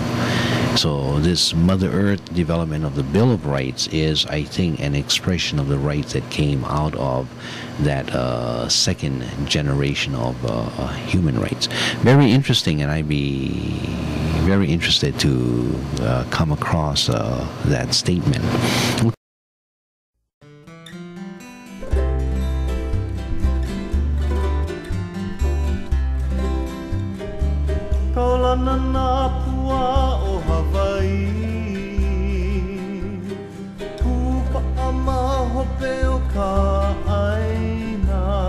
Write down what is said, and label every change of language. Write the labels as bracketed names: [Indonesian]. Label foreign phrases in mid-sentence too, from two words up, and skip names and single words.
[English] So this Mother Earth development of the Bill of Rights is, I think, an expression of the rights that came out of that second generation of human rights. Very interesting, and I'd be very interested to come across that statement. [Hawaiian] Kaulana na pua o Hawaii, kupa ama hope o ka aina,